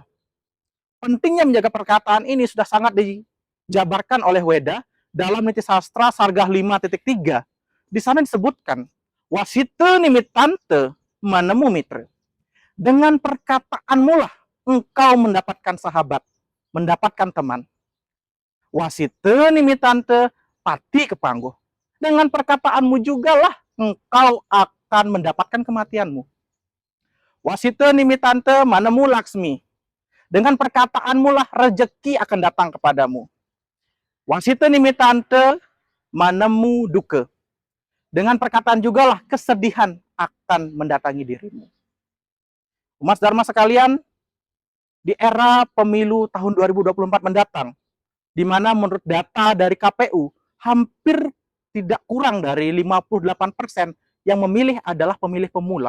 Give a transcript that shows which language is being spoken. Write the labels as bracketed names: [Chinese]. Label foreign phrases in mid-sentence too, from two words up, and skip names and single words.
[Indonesian] Pentingnya menjaga perkataan ini sudah sangat dijabarkan oleh Weda dalam Niti Sastra Sargah 5.3. Di sana disebutkan, [Kawi] wasite nimitante manemu mitra. [Indonesian] Dengan perkataanmu lah engkau mendapatkan sahabat, mendapatkan teman. [Kawi] Wasite nimitante pati kepangguh. [Indonesian] Dengan perkataanmu juga lah engkau akan mendapatkan kematianmu. [Kawi] Wasite nimitante manemu laksmi. [Indonesian] Dengan perkataanmu lah rejeki akan datang kepadamu. [Kawi] Wasite nimitante manemu duke. [Indonesian] Dengan perkataan juga lah kesedihan akan mendatangi dirimu. Umat Dharma sekalian, di era pemilu tahun 2024 mendatang, di mana menurut data dari KPU, hampir tidak kurang dari 58% yang memilih adalah pemilih pemula.